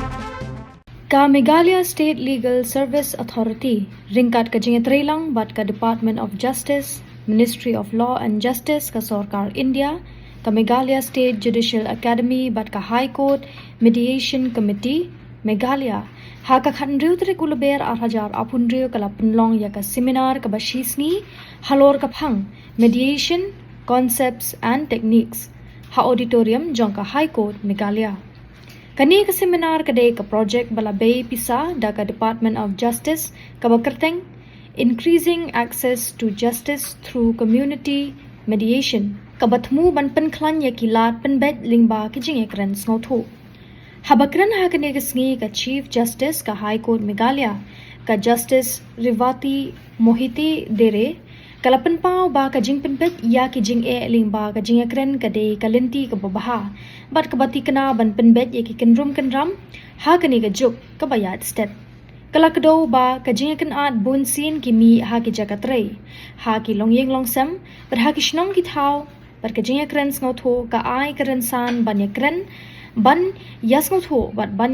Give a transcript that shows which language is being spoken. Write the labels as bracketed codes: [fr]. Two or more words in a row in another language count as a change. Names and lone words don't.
[kha] Ka Meghalaya State Legal Service Authority, ringkat ka Jingeh bat ka Department of Justice, Ministry of Law and Justice ka Sarkar India, ka Meghalaya State Judicial Academy bat ka High Court Mediation Committee, Meghalaya, ha ka khandriu tre kulaber arhajar apundriu kala punlong ya ka seminar ka bashisni, halor ka phang, [en] mediation, concepts and techniques, [kha] ha auditorium jong ka High Court Meghalaya. Kani ka seminar kadai ka project balabay pisa da ka Department of Justice ka bakerteng [en] increasing access to justice through community mediation [kha] ka batmu ban penklan ya kilat Pynbeit Lyngba ki Jingïakren Sngewthuh. Habakran ha kani ka sngi ka Chief Justice ka High Court Meghalaya ka Justice Revati Mohiti Dere kalapan pau ba ka jing Pynbeit Ïaki Jingeh Lyngba ka Jingïakren Kadei ka Lynti ka babaha bat ka bati kana ban Pynbeit yaki kenram ha kani ka juk ka bayat stet kalakdo ba ka Jingeh at bunsin ki mi ha ki jakatre ha ki longyeng longsam ber ha ki shnong ki thau ber ka Jingïakren Sngewthuh ka ai ka rensan ban yakren ban Sngewthuh bat ban